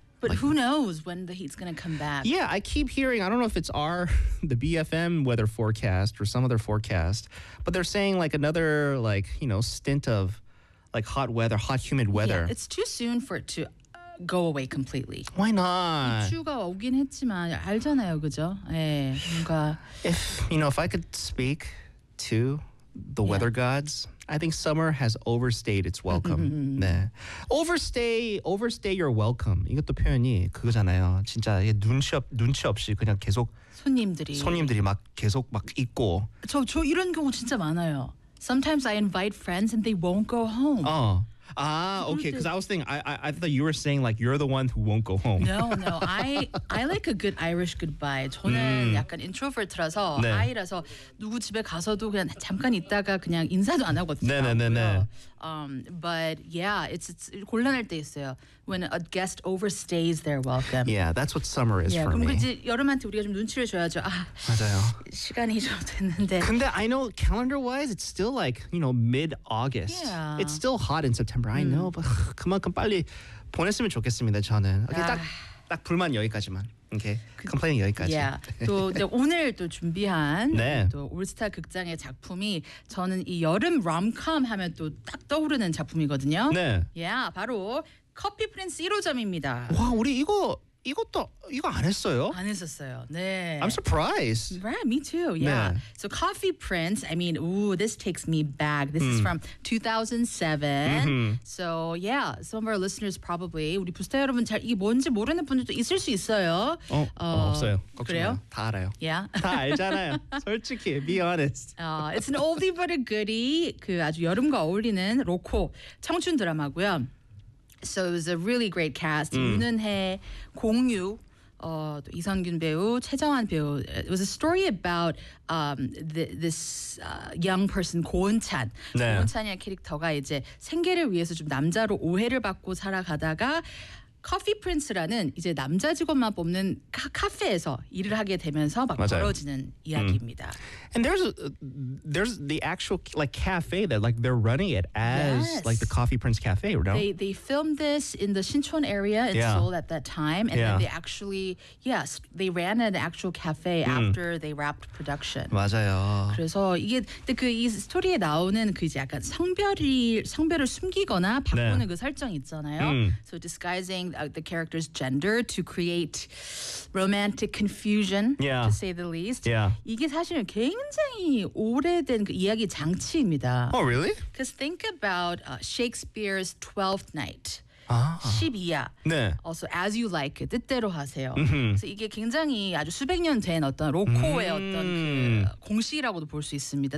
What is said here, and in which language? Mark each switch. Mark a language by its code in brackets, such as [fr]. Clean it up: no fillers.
[en] But like, who knows when the heat's going to come back. Yeah, I keep hearing, I don't know if it's the BFM weather forecast or some other forecast, but they're saying like another, like, you know, stint of like hot weather, hot, humid weather. Yeah, it's too soon for it to go away completely. Why not? [ko] 추가 오긴 했지만 알잖아요, 그죠? 예, 뭔가. [en] If, you know, if I could speak to the weather gods, I think summer has overstayed its welcome. 네. Overstay your welcome. [ko] 이것도 표현이 그거잖아요. 진짜 눈치 없이 그냥 계속 손님들이 막 계속 막 있고. 저 이런 경우 진짜 많아요. [en] Sometimes I invite friends and they won't go home. 어. Ah, okay. Because I was thinking, I thought you were saying like you're the one who won't go home. No. I like a good Irish goodbye. [ko] 저는 약간 introvert라서 [en] 네. [ko] 아이라서 누구 집에 가서도 그냥 잠깐 있다가 그냥 인사도 안 하거든요. 네. [en] But yeah, it's [ko] 곤란할 때 있어요. [en] When a guest overstays their welcome. Yeah, that's what summer is for me. [ko] 그럼 이제 여름한테 우리가 좀 눈치를 줘야죠. 아, 맞아요. 시간이 좀 됐는데. [en] 근데 I know calendar-wise, it's still like, you know, mid-August. Yeah. It's still hot in September. I know, but [ko] 그만큼 빨리 보냈으면 좋겠습니다, 저는. Okay, 딱 불만 여기까지만. Okay, complaining 여기까지. Yeah. 또 이제 오늘 또 준비한 네. 또 올스타 극장의 작품이 저는 이 여름 롬컴 하면 또 딱 떠오르는 작품이거든요. 네. Yeah, 바로 커피 프린스 1호점입니다. 와, 우리 이거 안 했어요? 안 했었어요. 네. [en] I'm surprised. Right, me too. Yeah. 네. So Coffee Prince, I mean, ooh, this takes me back. This is from 2007. Mm-hmm. So, yeah, some of our listeners probably [ko] 우리 부스타 여러분 잘 이게 뭔지 모르는 분들도 있을 수 있어요. 없어요. 걱정해요. 다 알아요. [en] Yeah. [ko] 다 알잖아요. 솔직히 [en] be honest. It's an oldie but a goodie. [ko] 그 아주 여름과 어울리는 로코 청춘 드라마고요. [en] So it was a really great cast. [ko] 윤은혜, 공유, 또 이선균 배우, 최정환 배우. [en] It was a story about this young person, 고은찬. [ko] 네. 고은찬이의 캐릭터가 이제 생계를 위해서 좀 남자로 오해를 받고 살아가다가 커피 프린스라는 이제 남자 직원만 뽑는 카페에서 일을 하게 되면서 막 맞아요. 벌어지는 이야기입니다. [en] And there's the actual like cafe that like they're running it as yes. like the Coffee Prince Cafe, right? They filmed this in the Sinchon area in Seoul at that time, and then they actually yes they ran an actual cafe after they wrapped production. [ko] 맞아요. 그래서 이게 그 이 스토리에 나오는 그 이제 약간 성별을 숨기거나 바꾸는 그 설정 있잖아요. [en] So disguising the character's gender to create romantic confusion, to say the least. Yeah. [ko] 이게 사실 굉장히 오래된 그 이야기 장치입니다. [en] Oh, really? Because think about Shakespeare's Twelfth Night. [ko] 12야. 네. [en] Also, as you like, [ko] 뜻대로 하세요. [en] Mm-hmm. [ko] 그래서 이게 굉장히 아주 수백 년 된 어떤 로코의 어떤 그 공식이라고도 볼 수 있습니다.